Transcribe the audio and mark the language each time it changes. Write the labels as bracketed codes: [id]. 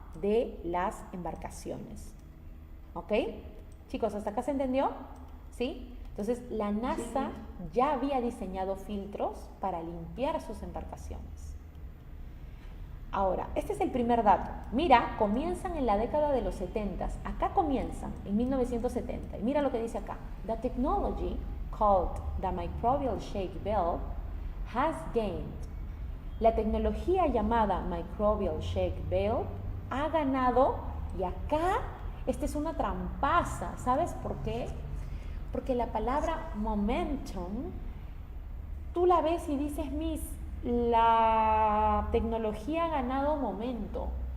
[es] de las embarcaciones. ¿Ok? Chicos, ¿hasta acá se entendió? ¿Sí? Entonces, la NASA ya había diseñado filtros para limpiar sus embarcaciones. Ahora, este es el primer dato. Mira, comienzan en la década de los 70. Acá comienzan, en 1970. Y mira lo que dice acá. [en] The technology called the microbial shake valve has gained. [es] La tecnología llamada microbial shake valve ha ganado, y acá, esta es una trampaza. ¿Sabes por qué? Porque la palabra momentum, tú la ves y dices, Miss, la tecnología ha ganado momento.